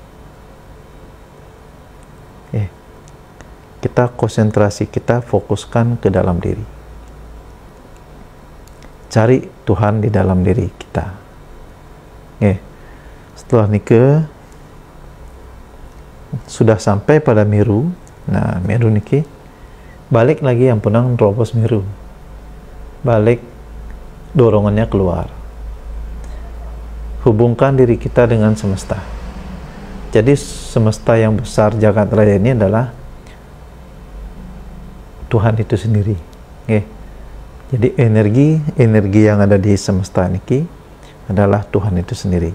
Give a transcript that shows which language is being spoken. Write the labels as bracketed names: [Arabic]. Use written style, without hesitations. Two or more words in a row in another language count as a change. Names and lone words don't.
[Indonesian] Kita konsentrasi, kita fokuskan ke dalam diri. Cari Tuhan di dalam diri kita. Setelah niki sudah sampai pada meru. Nah, meru niki balik lagi yang punang robos meru. Balik dorongannya keluar. Hubungkan diri kita dengan semesta. Jadi semesta yang besar jagat raya ini adalah Tuhan itu sendiri. Jadi energi yang ada di semesta niki adalah Tuhan itu sendiri.